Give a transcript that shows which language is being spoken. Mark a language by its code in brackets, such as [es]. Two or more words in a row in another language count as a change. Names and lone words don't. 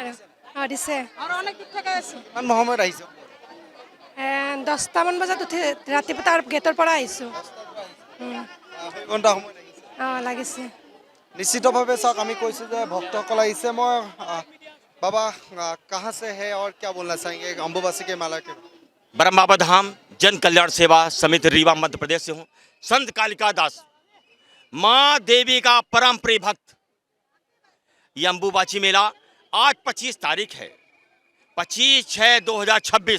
[as] দিছে আৰু অনেক দূৰ থেকে আছোঁ। কিমান সময়ত আহিছে? 10টামান বজাত উঠি ৰাতিপুৱা তাৰ গেটৰ পৰা আহিছোঁ। ঘণ্টা সময় লাগিছে। লাগিছে। নিশ্চিতভাৱে চাওক, আমি কৈছোঁ যে ভক্তসকল আহিছে। [hi] মই বাবা कहाँ से है और क्या बोलना चाहेंगे अम्बुबासी के मेला के? ब्रह्म बाबा धाम जन कल्याण सेवा समिति रीवा मध्य प्रदेश से हूँ। संत कालिका दास, माँ देवी का परम प्रिय भक्त। ये अम्बुबाची मेला आज 25 तारीख है, 25/6/2026।